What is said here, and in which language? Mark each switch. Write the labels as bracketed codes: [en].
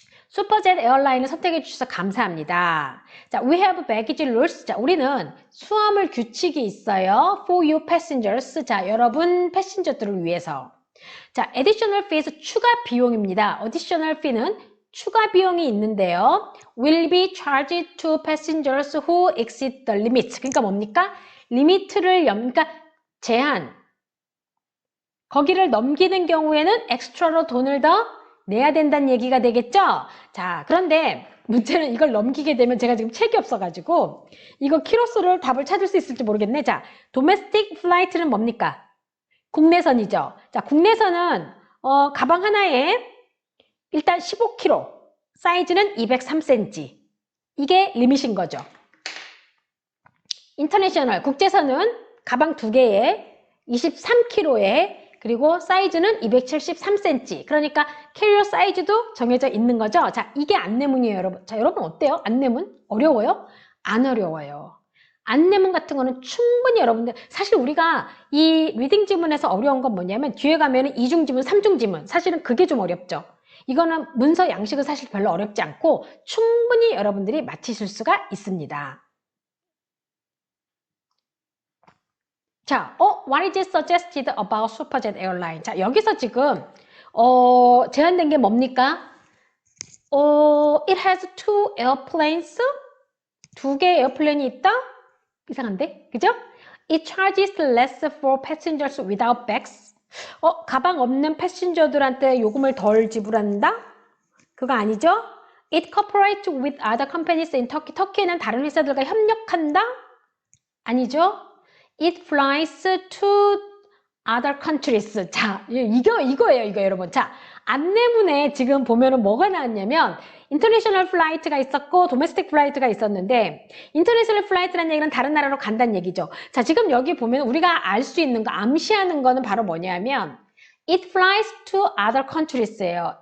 [ko] 슈퍼젯 에어라인을 선택해 주셔서 감사합니다. [en] 자, we have baggage rules. [ko] 자, 우리는 수화물 규칙이 있어요. [en] For you passengers. [ko] 자, 여러분 패신저들을 위해서. 자, additional fees 추가 비용입니다. additional fee는 추가 비용이 있는데요. [en] will be charged to passengers who exceed the limit. [ko] 그러니까 뭡니까? 리미트를 그러니까 제한. 거기를 넘기는 경우에는 엑스트라로 돈을 더 내야 된다는 얘기가 되겠죠? 자, 그런데 문제는 이걸 넘기게 되면 제가 지금 책이 없어가지고 이거 키로수를 답을 찾을 수 있을지 모르겠네. 자, domestic flight는 뭡니까? 국내선이죠. 자, 국내선은 가방 하나에 일단 15kg, 사이즈는 203cm. 이게 리밋인 거죠. 인터내셔널, 국제선은 가방 2개에 23kg에 그리고 사이즈는 273cm. 그러니까 캐리어 사이즈도 정해져 있는 거죠. 자, 이게 안내문이에요, 여러분. 자, 여러분 어때요? 안내문? 어려워요? 안 어려워요. 안내문 같은 거는 충분히 여러분들, 사실 우리가 이 리딩 지문에서 어려운 건 뭐냐면 뒤에 가면은 이중 지문, 삼중 지문. 사실은 그게 좀 어렵죠. 이거는 문서 양식은 사실 별로 어렵지 않고 충분히 여러분들이 맞히실 수가 있습니다. [en] 자, what is suggested about Superjet Airline? [ko] 자, 여기서 지금 제한된 게 뭡니까? [en] It has two airplanes. [ko] 2개의 에어플랜이 있다? 이상한데? 그죠? [en] It charges less for passengers without bags. [ko] 가방 없는 패신저들한테 요금을 덜 지불한다? 그거 아니죠? [en] It cooperates with other companies in Turkey. [ko] 터키에는 다른 회사들과 협력한다? 아니죠? [en] It flies to other countries. [ko] 자, 이거예요, 이거 여러분. 자, 안내문에 지금 보면은 뭐가 나왔냐면 인터내셔널 플라이트가 있었고 도메스틱 플라이트가 있었는데 인터내셔널 플라이트라는 얘기는 다른 나라로 간다는 얘기죠. 자, 지금 여기 보면 우리가 알 수 있는 거, 암시하는 거는 바로 뭐냐면 [en] It flies to other countries [ko] 예요.